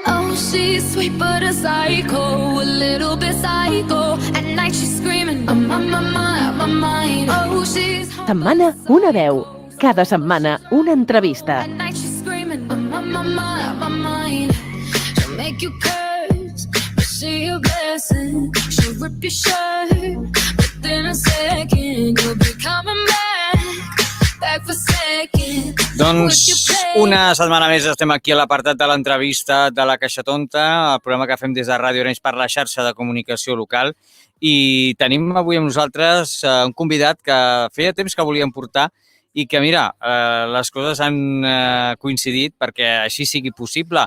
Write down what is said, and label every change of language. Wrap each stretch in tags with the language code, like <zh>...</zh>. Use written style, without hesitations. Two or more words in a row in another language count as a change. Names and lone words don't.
<en>she's sweet but a psycho, a little bit psycho. At night she's screaming, I'm on my mind. Oh, she's</en> <ca>Setmana, una veu. Cada setmana, una entrevista.</ca> <en>At night she's screaming, I'm on my mind. She'll make you curse, but she a blessing. She'll rip your shirt within a second. You'll be coming back for second.</en> <ca>Doncs una setmana més estem aquí a l'apartat de l'entrevista de La Caixa Tonta, el programa que fem des de Ràdio Arenys per la xarxa de comunicació local, i tenim avui amb nosaltres un convidat que feia temps que volíem portar i que, mira, les coses han coincidit perquè així sigui possible.</ca>